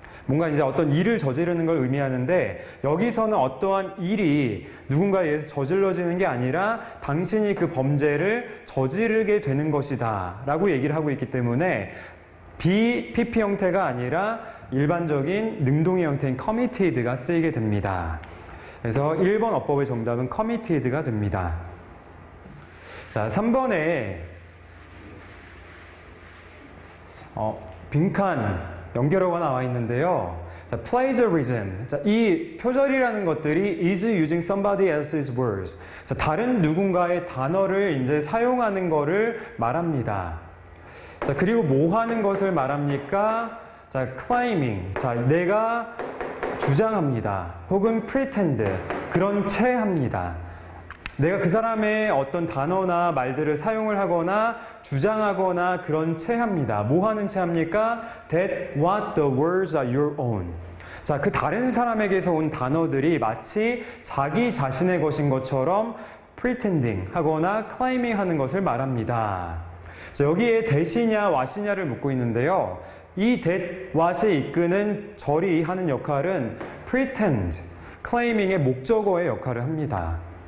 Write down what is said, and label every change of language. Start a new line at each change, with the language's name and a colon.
Korean: 뭔가 이제 어떤 일을 저지르는 걸 의미하는데 여기서는 어떠한 일이 누군가에 의해서 저질러지는 게 아니라 당신이 그 범죄를 저지르게 되는 것이다 라고 얘기를 하고 있기 때문에 PP 형태가 아니라 일반적인 능동의 형태인 committed가 쓰이게 됩니다. 그래서 1번 어법의 정답은 committed가 됩니다. 자, 3번에 빈칸 연결어가 나와 있는데요.
English: 자, plagiarism.
Korean: 자, 이 표절이라는 것들이
English: is using somebody else's words.
Korean: 자, 다른 누군가의 단어를 이제 사용하는 거를 말합니다. 자, 그리고 뭐 하는 것을 말합니까? 자, claiming. 자, 내가 주장합니다. 혹은 pretend. 그런 채 합니다. 내가 그 사람의 어떤 단어나 말들을 사용을 하거나 주장하거나 그런 채 합니다. 뭐 하는 채 합니까?
English: That what the words are your own.
Korean: 자, 그 다른 사람에게서 온 단어들이 마치 자기 자신의 것인 것처럼 pretending 하거나 claiming 하는 것을 말합니다. 자, 여기에 that이냐 what이냐를 묻고 있는데요. 이 that, what이 이끄는 절이 하는 역할은 pretend, claiming의 목적어의 역할을 합니다.